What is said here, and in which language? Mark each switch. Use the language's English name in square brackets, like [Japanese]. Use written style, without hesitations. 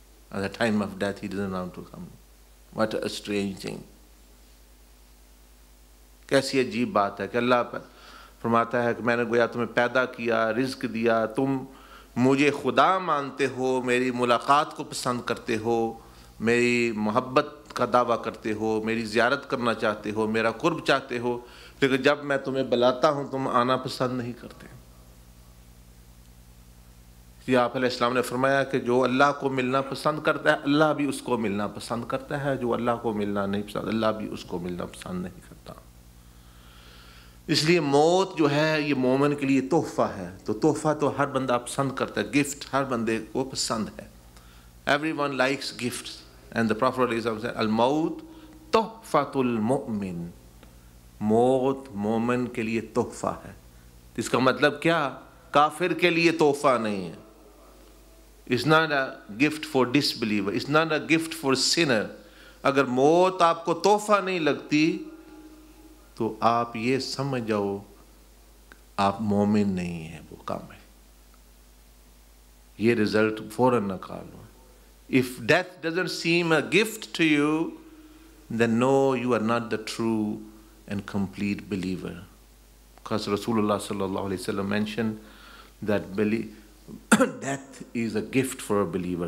[English] At the time of death, he doesn't want to come. What a strange thing. [Hindi] कैसी अजीब बात है कि अल्लाह फरमाता है कि मैंने गोया तुम्हें पैदा किया, रिज्क दिया, तुम मुझे खुदा मानते हो, मेरी मुलाकात को पसंद करते हो, मेरी मोहब्बत का दावा करते हो, मेरी ज़ियारत करना चाहते हो, मेरा कुर्ब चाहते हो, लेकिन जब मैं तुम्हें बुलाता हूँ तुम आना पसंद नहीं करते. ये आप अलैहिस्सलाम ने फरमाया कि जो अल्लाह को मिलना पसंद करता है अल्लाह भी उसको मिलना पसंद करता है, जो अल्लाह को मिलना नहीं पसंद अल्लाह भी उसको मिलना पसंद नहीं करता. इसलिए मौत जो है ये मोमिन के लिए तोहफ़ा है. तो तोहफ़ा तो हर बंदा पसंद करता है, गिफ्ट हर बंदे को पसंद है. [English] Everyone likes gifts, and the Prophet said, [Arabic] "Al-maut tuhfatul mu'min." [Hindi] मौत मोमिन के लिए तोहफ़ा है. इसका मतलब क्या? काफिर के लिए तोहफ़ा नहीं है. [English] It's not a gift for disbeliever. It's not a gift for sinner. [Hindi] अगर मौत आपको तोहफ़ा नहीं लगती तो आप ये समझ जाओ आप मोमिन नहीं है, वो कम है. ये रिजल्ट फौरन निकालो. [English] If death doesn't seem a gift to you, then no, you are not the true and complete believer. Because Rasulullah sallallahu alaihi wasallam mentioned that death is a gift for a believer.